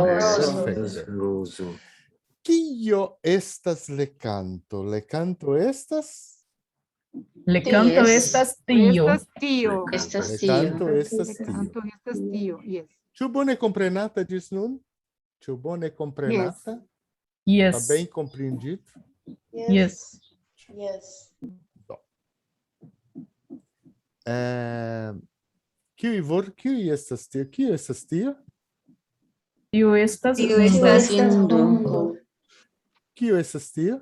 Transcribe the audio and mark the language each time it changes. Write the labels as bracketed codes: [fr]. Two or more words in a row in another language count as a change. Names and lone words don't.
[eo] Perfekte. Kio estas lekanto? Lekanto estas? Lekanto estas tio. Estas tio. Lekanto estas tio. Lekanto estas tio, yes. Ĉu bone komprenata ĝis nun? Ĉu bone komprenata? Yes. [pt] Está bem compreendido? [eo] Yes. Kiu estas tio? Kiu estas tio? Tio estas Mundo. Kiu estas tio?